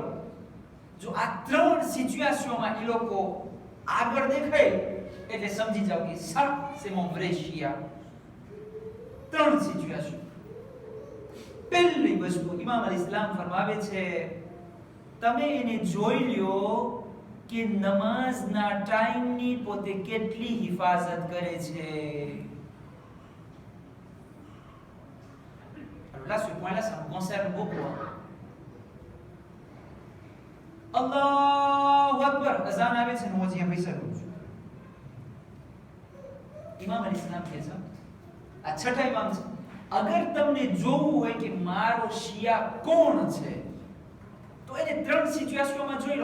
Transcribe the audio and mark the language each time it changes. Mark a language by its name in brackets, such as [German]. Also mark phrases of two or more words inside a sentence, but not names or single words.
[Gujarati] જો આ 3 સિચ્યુએશનમાં એ લોકો આગળ દેખાય એટલે સમજી જાવ કે [French] ça c'est mon vrai [Gujarati] શિયા. 3 સિચ્યુએશન. પહેલી વસ્તુ ઇમામ અલ ઇસ્લામ ફરમાવે છે તમે એને જોઈ લ્યો કે નમાઝના ટાઈમની પોતે કેટલી હિફાજત કરે છે. [French] Alors là, ce point-là, ça me concerne beaucoup. [Arabic] الله أكبر, [Gujarati] અઝાન આવે છે ને હું અહીંયા પૈસા કરું છું. ઇમામ અલ ઇસ્લામ કહે છે, આ છઠ્ઠા ઇમામ છે, અગર તમને જોવું હોય કે મારો શિયા કોણ છે તો એને 3 સિચ્યુએશનમાં જોઈ લો.